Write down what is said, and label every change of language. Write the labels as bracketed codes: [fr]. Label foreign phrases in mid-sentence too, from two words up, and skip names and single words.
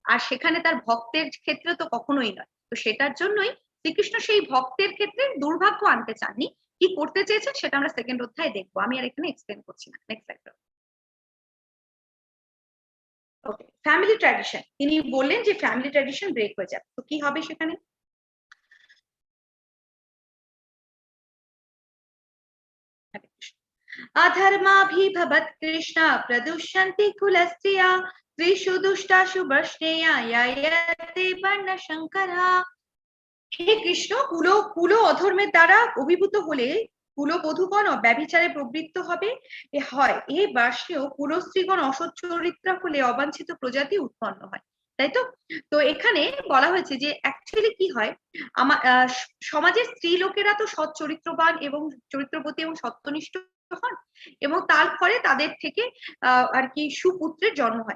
[bn] আর সেখানে তার ভক্তের ক্ষেত্রে তো কখনোই নয়। তো সেটার জন্যই শ্রীকৃষ্ণ সেই ভক্তের ক্ষেত্রে দুর্ভাগ্য আনতে চাননি। কি করতে চেয়েছেন সেটা আমরা সেকেন্ড অধ্যায়ে দেখবো, আমি আর এখানে এক্সপ্লেন করছি না। [en] next slide. okay, family tradition, [bn] তিনি বললেন যে [en] family tradition break [bn] হয়ে যাবে, তো কি হবে সেখানে? [sa] अधर्माभिभवत् कृष्ण प्रदुष्यन्ति कुलस्त्रिया त्रिषु दुष्टासु वर्ष्णेया यायते वर्णशङ्करः। [bn] হে কৃষ্ণ, কুল অধর্মের দ্বারা অভিভূত হলে কুলবধূগণ ব্যভিচারে প্রবৃত্ত হবে হয়, এ বার্ষেও কুলস্ত্রীগণ অসৎ চরিত্রা হলে অবাঞ্ছিত প্রজাতি উৎপন্ন হয়। তাই তো? তো এখানে বলা হয়েছে যে অ্যাকচুয়ালি কি হয়, আমার সমাজের স্ত্রী লোকেরা তো সৎ চরিত্রবান এবং চরিত্রবতী এবং সত্যনিষ্ঠ হন, এবং তার ফলে তাদের থেকে আর কি সুপুত্রের জন্ম হয়।